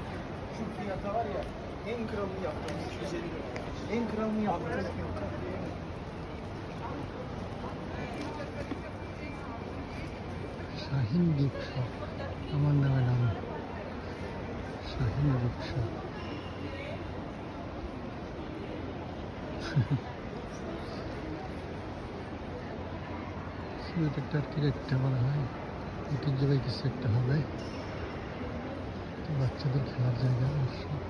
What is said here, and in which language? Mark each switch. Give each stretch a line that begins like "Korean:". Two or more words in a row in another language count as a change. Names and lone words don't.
Turkish: Şu fiyata var ya, en kralını yaptım 250 lira. En kralını yaptım.
Bangla: শাহিন গিফট শপ, আমার নামে নাম শাহিন গিফট শপ। এটা টার্কির একটা বলা হয় ঐতিহ্যবাহী কিছু একটা হবে, বাচ্চাদের খেলার জায়গা অবশ্য।